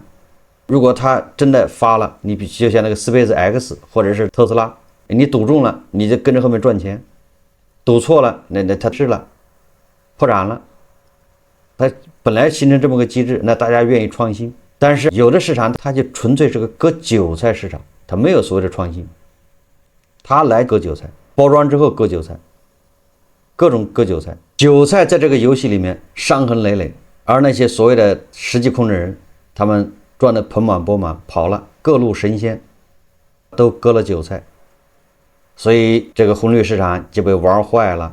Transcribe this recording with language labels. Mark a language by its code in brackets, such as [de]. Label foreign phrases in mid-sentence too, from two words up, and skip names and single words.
[zh] 如果它真的發了，你就像那個 SpaceX 或者是特斯拉，你賭中了，你就跟着後面賺錢；賭錯了，那它是了，破產了。它本來形成這麼個機制，那大家願意創新。但是有的市場它就純粹是個割韭菜市場，它沒有所謂的創新，它來割韭菜，包裝之後割韭菜，各種割韭菜。韭菜在這個遊戲裡面傷痕累累，而那些所謂的實際控制人，他們賺得盆滿缽滿跑了，各路神仙都割了韭菜，所以這個紅綠市場就被玩壞了。